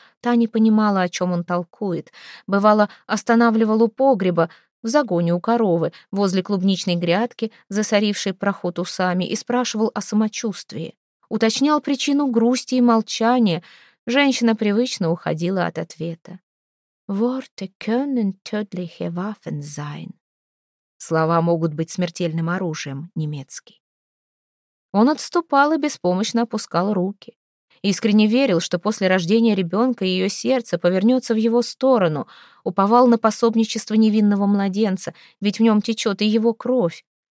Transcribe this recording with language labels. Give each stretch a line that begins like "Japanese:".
Russian: Та не понимала, о чем он толкует. Бывало, останавливал у погреба, в загоне у коровы, возле клубничной грядки, засорившей проход усами, и спрашивал о самочувствии. Уточнял причину грусти и молчания. Женщина привычно уходила от ответа.
German: «Worte können tödliche Waffen sein».
Russian: «Слова могут быть смертельным оружием», — немецкий. Он отступал и беспомощно опускал руки. Искренне верил, что после рождения ребенка ее сердце повернется в его сторону, уповал на пособничество невинного младенца, ведь в нем течет и его кровь.